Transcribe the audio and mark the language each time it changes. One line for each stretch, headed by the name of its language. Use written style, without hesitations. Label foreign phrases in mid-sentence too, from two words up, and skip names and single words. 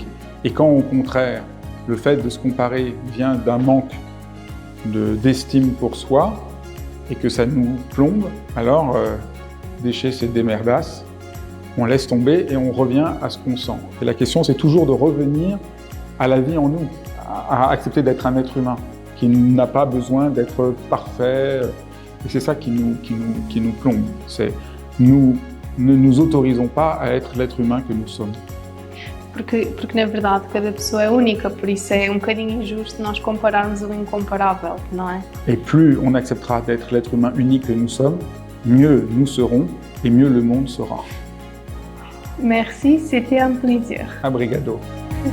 French: Et quand au contraire, le fait de se comparer vient d'un manque d'estime pour soi et que ça nous plombe, alors déchet c'est des merdas, on laisse tomber et on revient à ce qu'on sent. Et la question c'est toujours de revenir à la vie en nous, à accepter d'être un être humain qui n'a pas besoin d'être parfait. Et c'est ça qui nous plombe. C'est nous ne nous autorisons pas à être l'être humain que nous sommes.
Portuguese: Porque na verdade cada pessoa é única, por isso é bocadinho injusto nós compararmos o incomparável, não é?
French: Et plus on acceptera d'être l'être humain unique que nous sommes, mieux nous serons et mieux le monde sera. Merci, c'était un plaisir.
Portuguese: Obrigado.